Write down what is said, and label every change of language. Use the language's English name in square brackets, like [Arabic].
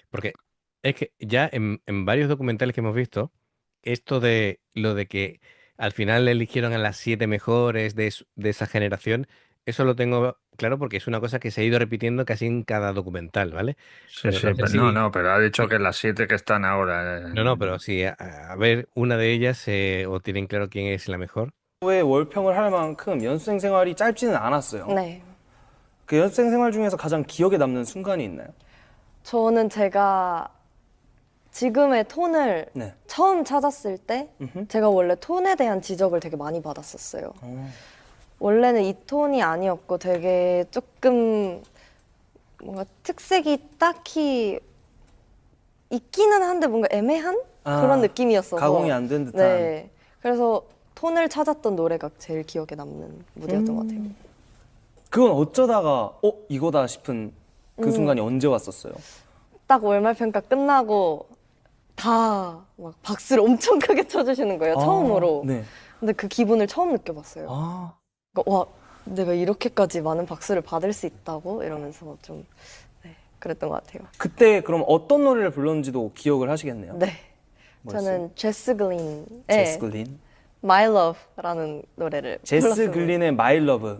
[Spanish] Porque es que ya en varios documentales que hemos visto, esto de lo de que al final eligieron a las 7 mejores de esa generación, eso lo tengo claro porque es una cosa que se ha ido repitiendo casi en cada documental, ¿vale? Sí, Pero sí, no sé pero no, si... no, pero ha dicho que las 7 que están ahora. No, no, pero si a ver, una de ellas o tienen claro quién es la mejor. [Korean] 의 월평을 할 만큼 연습생 생활이 짧지는 않았어요. 네. 그 연습생 생활 중에서 가장 기억에 남는 순간이 있나요? 저는 제가 지금의 톤을 네. 처음 찾았을 때 음흠. 제가 원래 톤에 대한 지적을 되게 많이 받았었어요. 원래는 이 톤이 아니었고 되게 조금 뭔가 특색이 딱히 있기는 한데 뭔가 애매한 그런 느낌이었어서 가공이 안 된 듯한. 네. 그래서 톤을 찾았던 노래가 제일 기억에 남는 무대였던 것 같아요. 그건 어쩌다가 이거다 싶은 그 순간이 언제 왔었어요? 딱 월말 평가 끝나고 다 막 박수를 엄청 크게 쳐주시는 거예요. 처음으로. 네. 근데 그 기분을 처음 느껴봤어요. 아. 그러니까 와, 내가 이렇게까지 많은 박수를 받을 수 있다고 이러면서 좀 네, 그랬던 것 같아요. 그때 그럼 어떤 노래를 불렀는지도 기억을 하시겠네요. 네. 뭐였어요? 저는 제스 글린의 제스 글린. My Love라는 노래를 제스 불렀습니다. 글린의 My Love를